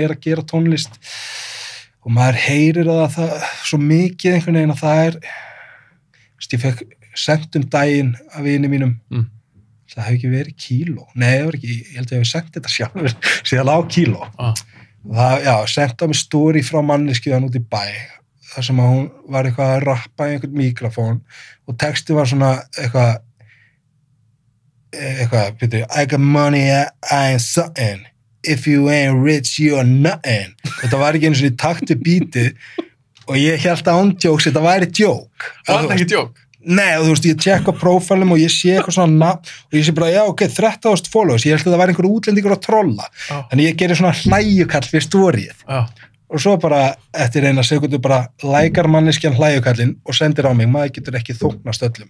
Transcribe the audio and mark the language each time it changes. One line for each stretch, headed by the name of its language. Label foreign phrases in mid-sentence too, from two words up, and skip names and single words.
Icelandic: er að gera tónlist og maður heyrir að það svo mikið einhvern veginn að það er ég fekk sent daginn af vini mínum það hefði ekki verið kíló nei, það var ekki, ég held að ég hefði sendt þetta sjálfur síðan á kíló það, já, sent á mig story frá manneskjuðan út í bæ þar sem að hún var eitthvað að rappa í einhvern mikrofón og texti var svona eitthvað,
English: I got money, I ain't something. If you ain't rich, you're nothing.
Icelandic: Þetta var ekki eins og í takt við bítið og ég held að ándjóks, þetta væri djók. Það var ekki djók? Nei, og þú veist, ég tjekka prófælum og ég sé eitthvað svona nafn og ég sé bara, já, ok, 30.000 followers, ég held að það væri einhver útlendingur að trolla. Þannig ég gerir svona hlæjukall við storyið. Og svo bara, eftir eina sekundu bara lækar manneskjan hlæjukallinn og sendir á mig, maður getur ekki þóknast öllum.